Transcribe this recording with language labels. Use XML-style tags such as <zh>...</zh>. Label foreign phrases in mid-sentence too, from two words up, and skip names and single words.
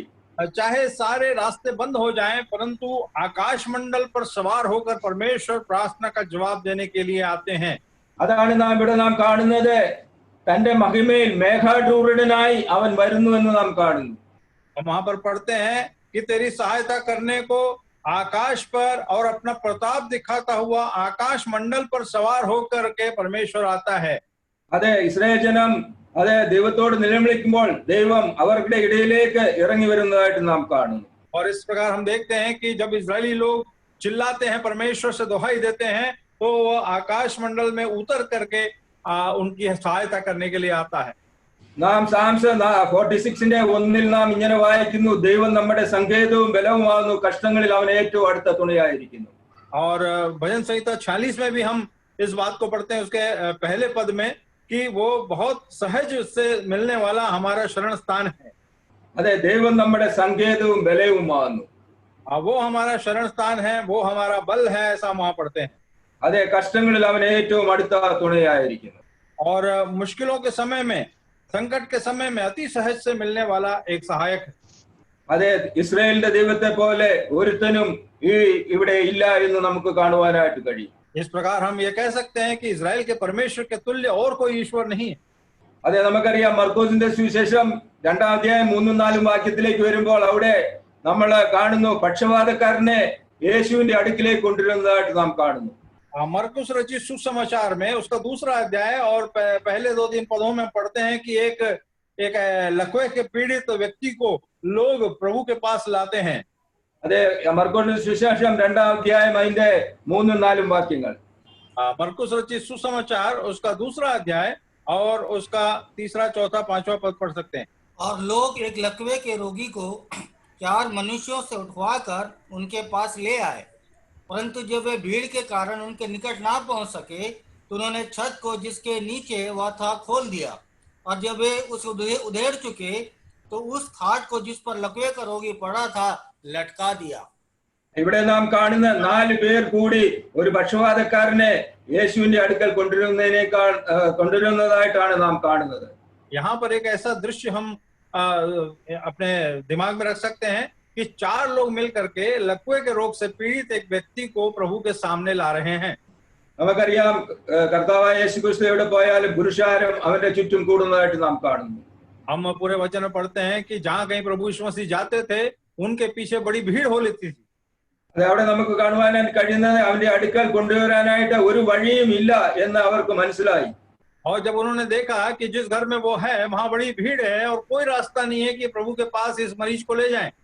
<hi>चाहे सारे रास्ते बंद हो जाएं परंतु आकाश मंडल पर सवार होकर परमेश्वर प्रार्थना का जवाब देने के लिए आते हैं।</hi> <ml>അതാണ് നാം ഇവിടെ കാണുന്നത്. തന്റെ മഹിമയിൽ മേഘാരൂഢനായി അവൻ വരുന്നു എന്ന് നാം കാണുന്നു.</ml> <hi>हम वहां पर पढ़ते हैं कि तेरी सहायता करने को आकाश पर और अपना प्रताप दिखाता हुआ आकाश मंडल पर सवार होकर के परमेश्वर आता है।</hi> <ml>അതെ, ഇസ്രായേൽ ജനം അതെ ദൈവത്തോട് നിലവിളിക്കുമ്പോൾ ദൈവം അവരുടെ ഇടയിലേക്ക് ഇറങ്ങി വരുന്നതായിട്ട് നാം കാണുന്നു.</ml> <hi>और इस प्रकार हम देखते हैं कि जब इजरायली लोग चिल्लाते हैं, परमेश्वर से दुहाई देते हैं, तो वह आकाश मंडल में उतर करके उनकी सहायता करने के लिए आता है।</hi> <ml>നാം സാംസ് 46:1 നാം ഇങ്ങനെ വായിക്കുന്നു, ദൈവം നമ്മുടെ സങ്കേതവും ബലവുമാകുന്നു, കഷ്ടങ്ങളിൽ അവൻ ഏറ്റവും അടുത്ത തുണയായിരിക്കുന്നു.</ml> <hi>और भजन संहिता 46 में भी हम इस बात को पढ़ते हैं उसके पहले पद में कि वो बहुत सहज से मिलने वाला हमारा शरण स्थान है।</hi> <ml>അതെ, ദൈവം നമ്മുടെ സങ്കേതവും ബലവുമാകുന്നു.</ml> <hi>वो हमारा शरण स्थान है, वो हमारा बल है, ऐसा वहां पढ़ते हैं।</hi> <ml>അതെ, കഷ്ടങ്ങളിൽ അവൻ ഏറ്റവും അടുത്ത തുണയായിരിക്കുന്നു.</ml> <hi>और मुश्किलों के समय में, संकट के समय में अति सहज से मिलने वाला एक सहायक है।</hi> <ml>അതെ, ഇസ്രായേലിന്റെ ദൈവത്തെ പോലെ ഒരുത്തനും ഇവിടെ ഇല്ല എന്ന് നമുക്ക് കാണുവാനായിട്ട് കഴിയും.</ml> <hi>इस प्रकार हम ये कह सकते हैं कि इजराइल के परमेश्वर के तुल्य और कोई ईश्वर नहीं है।</hi> <ml>അതെ, നമുക്കറിയാം മർക്കോസിന്റെ സുവിശേഷം 2-ാം അധ്യായം 3-4 വാക്യത്തിലേക്ക് വരുമ്പോൾ അവിടെ നമ്മൾ കാണുന്നു പക്ഷവാതക്കാരനെ യേശുവിന്റെ അടുക്കിലേക്ക് കൊണ്ടുവരുന്നതായിട്ട് നാം കാണുന്നു.</ml> <hi>मरकुस रचित सुसमाचार में उसका 2रा अध्याय और पहले 2-3 पदों में पढ़ते हैं कि एक लकवे के पीड़ित व्यक्ति को लोग प्रभु के पास लाते हैं।</hi> <ml>അതെ, മർക്കോസിന്റെ സുവിശേഷം 2-ാം അധ്യായം അതിന്റെ 3-4 വാക്യങ്ങൾ.</ml> <hi>मरकुस रचित सुसमाचार उसका 2रा अध्याय और उसका 3रा, 4था, 5वां पद पढ़ सकते हैं। और लोग एक लकवे के रोगी को 4 मनुष्यों से उठवाकर उनके पास ले आए, परंतु जब वे भीड़ के कारण उनके निकट ना पहुंच सके तो उन्होंने छत को जिसके नीचे वह था खोल दिया, और जब वे उसे उधेड़ चुके तो उस खाट को जिस पर लकवे का रोगी पड़ा था लटका दिया।</hi> <ml>ഇവിടെ നാം കാണുന്ന 4 പേർ കൂടി ഒരു പക്ഷവാതക്കാരനെ യേശുവിന്റെ അടുക്കൽ കൊണ്ടുവരുന്നതായിട്ടാണ് നാം കാണുന്നത്.</ml> <hi>यहाँ पर एक ऐसा दृश्य हम अपने दिमाग में रख सकते हैं कि 4 लोग मिल करके लकवे के रोग से पीड़ित एक व्यक्ति को प्रभु के सामने ला रहे हैं।</hi> <ml>നമുക്കറിയാം കർത്താവായ യേശുക്രിസ്തു എവിടെ പോയാലും പുരുഷാരം അവന്റെ ചുറ്റും കൂടുന്നതായിട്ട് നാം കാണുന്നു.</ml> <hi>हम पूरे वचन में पढ़ते हैं कि जहां कहीं प्रभु यीशु मसीह जाते थे उनके पीछे बड़ी भीड़ हो लेती थी।</hi> <ml>അത് അവിടെ നമുക്ക് കാണുവാനായിട്ട് കഴിയുന്നത് അവന്റെ അടുക്കൽ കൊണ്ടുവരാനായിട്ട് ഒരു വഴിയും ഇല്ല എന്ന് അവർക്ക് മനസ്സിലായി.</ml> <hi>और जब उन्होंने देखा कि जिस घर में वो है वहां बड़ी भीड़ है और कोई रास्ता नहीं है कि प्रभु के पास इस मरीज को ले जाएं।</hi>